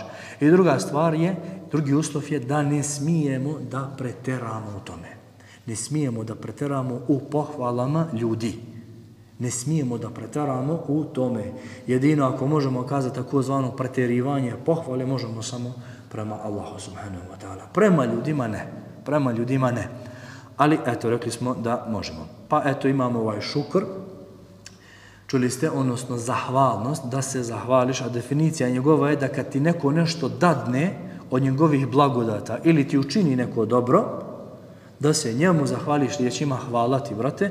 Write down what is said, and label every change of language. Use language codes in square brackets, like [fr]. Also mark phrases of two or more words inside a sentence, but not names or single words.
[bs] I drugi uslov je da ne smijemo da preteramo u tome. Ne smijemo da preteramo u pohvalama ljudi. Ne smijemo da preteramo u tome. Jedino ako možemo kazati takozvano preterivanje pohvale, možemo samo prema Allahu [ar] سبحانه وتعالى. [bs] Prema ljudima ne. Ali eto, rekli smo da možemo. Pa eto, imamo ovaj šukr. Čuli ste, odnosno zahvalnost, da se zahvališ, a definicija njegova je da kad ti neko nešto dadne od njegovih blagodata ili ti učini neko dobro, da se njemu zahvališ riječima hvala ti, brate.